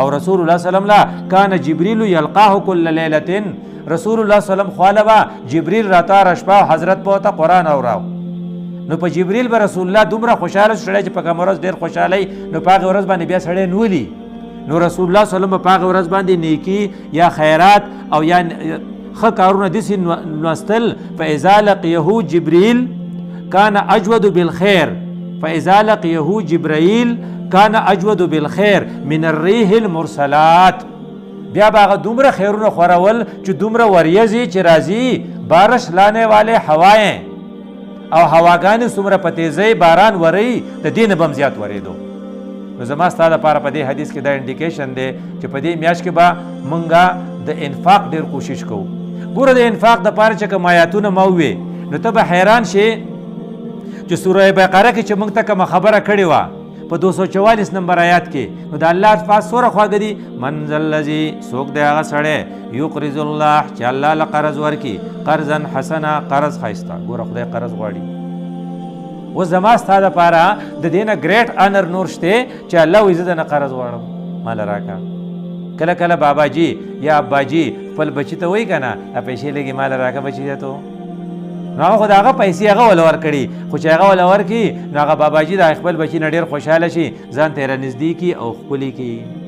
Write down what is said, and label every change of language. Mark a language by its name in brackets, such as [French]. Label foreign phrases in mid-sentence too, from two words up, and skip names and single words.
[Pashto] او رسول الله [Arabic] صلی الله علیه وسلم کان جبریل یلقاه کل لیلة، [Pashto] رسول الله [Arabic] صلی الله علیه وسلم [Pashto] خواله به جبریل راته شپه حضرت به ورته قرآن اوراو، نو په جبریل به رسول الله دومره خوشحاله سړی چې په کومه ورځ ډېر خوشحالی نو په هغې ورځ باندې بیا سړی نولي، نو رسول الله [Arabic] صلی الله علیه وسلم [Pashto] په هغې ورځ باندې نیکي یا خیرات او یا ښه کارونه داسې لوستل. [Arabic] فاذا لقیه جبریل کان اجود بالخیر، فاذا لقیه جبرائیل کان اجود بالخیر من الریح المرسلات، [Pashto] بیا به هغه دومره خیرونه خورول چې دومره وریځې چې راځي [Urdu] بارش لانے والے [Pashto] هوایې او هواګانې څومره په تیزۍ باران وري د دې نه به هم زیات ورېدو. نو زما ستا دپاره په دې حدیث کې دا انډیکیشن دی چې په دې میاشت کې به مونږ د انفاق ډېر کوشش کوو. ګوره د انفاق دپاره چې کوم آیاتونه ما ووې نو ته به حیران شې چې سوره بقره کې چې مونږ ته کومه خبره کړې وه په 244 نمبر آیات کې، نو د الله الفاظ څومره خواږه دي. [Arabic] من ذا الذي [Pashto] څوک دی هغه سړی [Arabic] یقرض الله [Pashto] چې الله له قرض ورکړي [Arabic] قرضا حسنا [Pashto] قرض ښایسته. ګوره خدای قرض غواړي. اوس زما ستا دپاره د دې نه [English] great honour [Pashto] نور شته چې الله وایي زه د نه قرض غواړم ماله راکړه. کله کله باباجي یا اباجي خپل بچي ته وایي که نه پیسې لږې ماله راکړه بچي ته تو، نو هغه خو د هغه پیسې هغه وله ورکړي، خو چې هغه وله ورکړي نو هغه باباجي د خپل بچي نه ډېر خوشحاله شي ځان ته یې رانږدې کړي او ښکلي کړي.